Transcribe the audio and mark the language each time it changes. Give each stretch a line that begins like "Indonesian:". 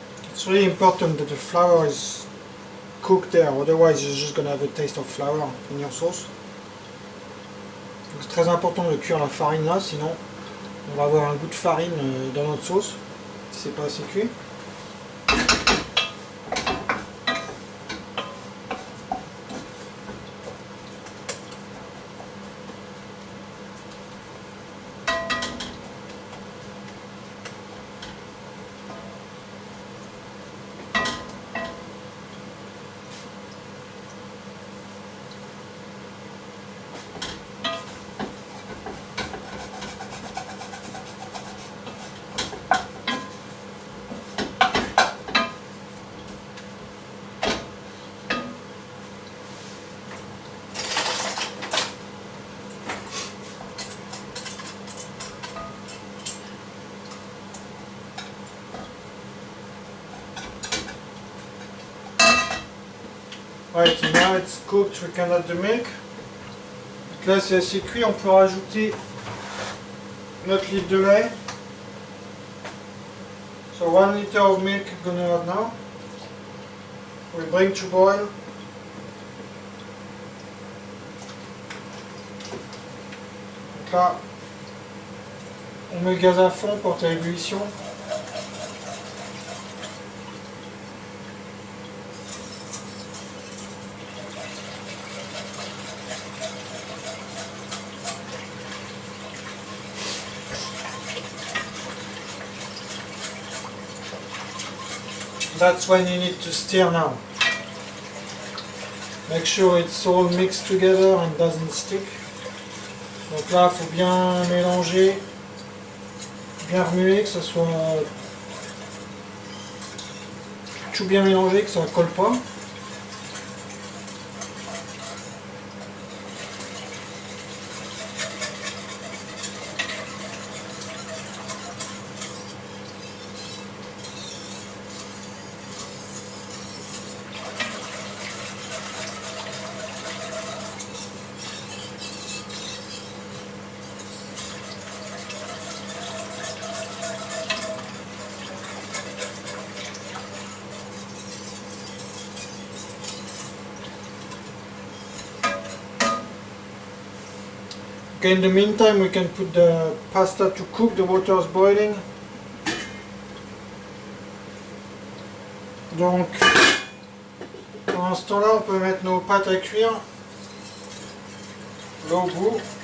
English: It's really important that the flour is cooked there, otherwise you're just going to have a taste of flour in your sauce.
French: C'est très important de cuire la farine là, sinon on va avoir un goût de farine dans notre sauce, si c'est pas assez cuit.
English: Right, now it's cooked, we can add the milk.
French: Donc là c'est assez cuit, on peut rajouter notre litre de lait.
English: So 1 liter of milk I'm gonna add now. We bring to boil.
French: Donc là, on met le gaz à fond, porte à ébullition.
English: That's when you need to stir now. Make sure it's all mixed together and doesn't stick.
French: Donc là, il faut bien mélanger, bien remuer, que ça soit tout bien mélangé, que ça ne colle pas.
English: Okay, in the meantime we can put the pasta to cook, the water is boiling.
French: Donc, pendant ce temps-là, on peut mettre nos pâtes à cuire, l'eau au bout.